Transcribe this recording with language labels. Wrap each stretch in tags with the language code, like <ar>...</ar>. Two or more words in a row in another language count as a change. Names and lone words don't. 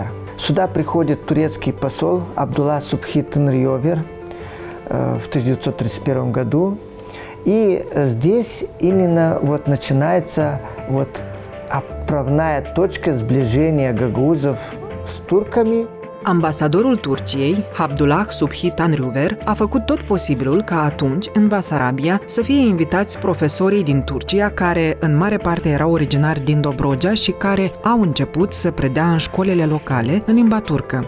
<ru>Сюда приходит турецкий посол Абдулла Субхи Тынрёвер в 1931 году. И здесь именно начинается отправная точка сближения гагаузов с турками.</ru> <ro>Ambasadorul Turciei, Abdullah Subhi Tanrıver, a făcut tot posibilul ca atunci, în Basarabia, să fie invitați profesorii din Turcia, care în mare parte erau originari din Dobrogea și care au început să predea în școlile locale în limba turcă.</ro>